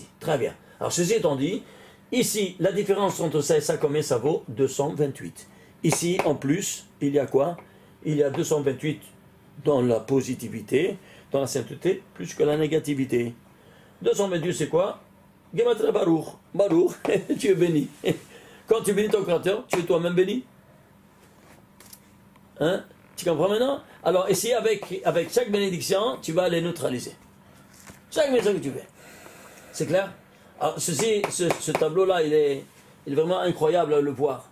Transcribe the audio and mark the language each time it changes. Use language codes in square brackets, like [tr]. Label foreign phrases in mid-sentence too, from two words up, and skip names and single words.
[fr] Très bien. Alors ceci étant dit, ici, la différence entre ça et ça, combien ça vaut? 228. Ici, en plus, il y a quoi? Il y a 228 dans la positivité, dans la sainteté, plus que la négativité. 228, c'est quoi? [he] גימטריא ברוך. ברוך, [fr] tu es béni. Quand tu bénis ton Créateur, tu es toi-même béni. Hein? Tu comprends maintenant? Alors ici, avec chaque bénédiction, tu vas les neutraliser. Chaque bénédiction que tu fais. C'est clair? Alors ce tableau-là, il est vraiment incroyable à le voir.